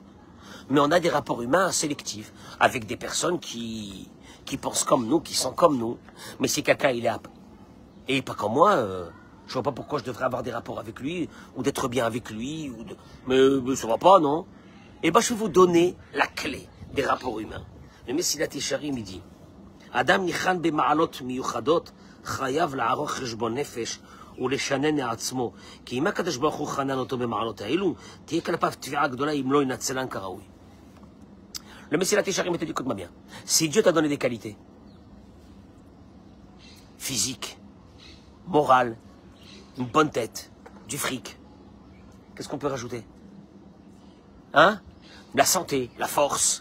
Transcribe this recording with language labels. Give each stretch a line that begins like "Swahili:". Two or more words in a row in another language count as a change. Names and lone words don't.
French: Mais on a des rapports humains sélectifs, avec des personnes qui pensent comme nous, qui sont comme nous. Mais si quelqu'un, il est et pas comme moi, je vois pas pourquoi je devrais avoir des rapports avec lui, ou d'être bien avec lui, mais ça va pas, non? Eh ben, je vais vous donner la clé des rapports humains. Le Messilat Yesharim, il dit,
Hebrew: אדם ניחן במעלות מיוחדות, חייב לערוך חשבון נפש, ולשנן לעצמו, כי אם הקדוש ברוך הוא חנן אותו במעלות האלו, תהיה כלפיו תביעה גדולה אם לא ינצלן כראוי.
French: Le Messilat Yesharim te dit, écoute-moi bien, si Dieu t'a donné des qualités, physiques, morales, une bonne tête, du fric, qu'est-ce qu'on peut rajouter? Hein? La santé, la force.